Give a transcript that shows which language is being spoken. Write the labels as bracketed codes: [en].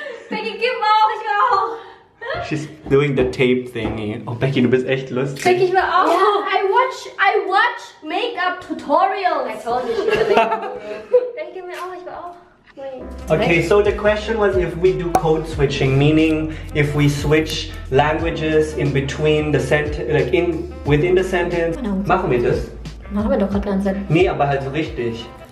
[de] Becky, gib auch, ich will auch! [en] She's doing the tape thingy. [de] Oh, Becky, du bist echt lustig. Becky, ich will auch! [en] Yeah, I watch makeup tutorials. I told you she was [de] Becky, gib mir auch, ich will auch! [en] Okay, so the question was if we do code switching, meaning if we switch languages in between the sentence, like within the sentence. [de] Machen wir das? Machen wir doch gerade ganz Zeit. Nee, aber halt so richtig.